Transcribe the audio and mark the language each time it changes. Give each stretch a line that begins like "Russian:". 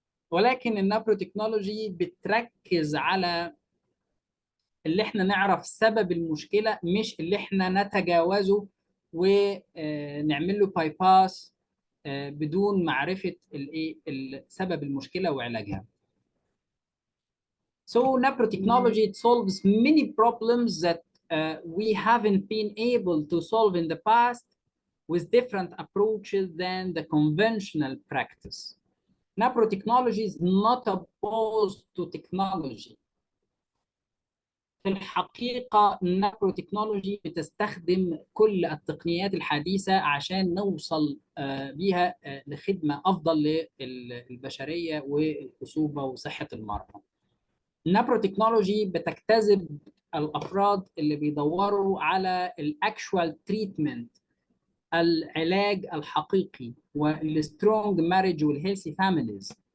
Arabic: ولكن النابرو تكنولوجي بتركز على اللي احنا نعرف سبب المشكله، مش اللي احنا نتجاوزه ونعمل له باي باس بدون معرفه سبب المشكله وعلاجها.
English: So NaProTechnology, it solves many problems that we haven't been able to solve in the past with different approaches than the conventional practice. NaProTechnology is not opposed to technology.
Arabic: في الحقيقة النابروتكنولوجي بتستخدم كل التقنيات الحديثة عشان نوصل بيها لخدمة أفضل للبشرية والخصوبة وصحة المرأة. النابروتكنولوجي بتجتذب الأفراد اللي بيدوروا على الأكشوال تريتمنت، العلاج الحقيقي، والسترونج ماريج والهيلثي فاميليز.